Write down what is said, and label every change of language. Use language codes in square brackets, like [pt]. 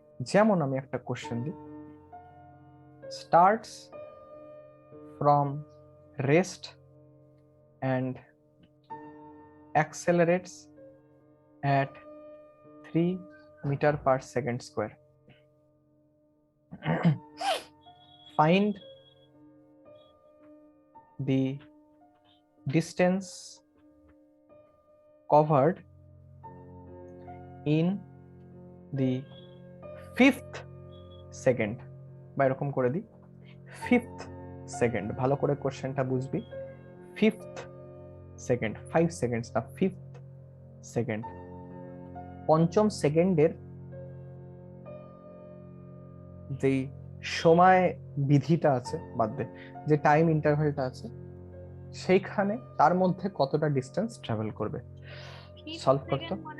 [bn] যেমন আমি একটা কোশ্চেন দিই, [en] Starts from rest and accelerates at 3 meter per second square. Find the distance covered in the 5th second, [bn] বা এরকম করে দিই [en] 5th second। [bn] ভালো করে কোশ্চেনটা বুঝবি। 5th সেকেন্ড, 5 সেকেন্ডস না, 5th সেকেন্ড, পঞ্চম সেকেন্ডের যে সময় বিধিটা আছে, বাদ দে, যে টাইম ইন্টারভ্যালটা আছে সেইখানে তার মধ্যে কতটা ডিস্টেন্স ট্রাভেল করবে সলভ করতে।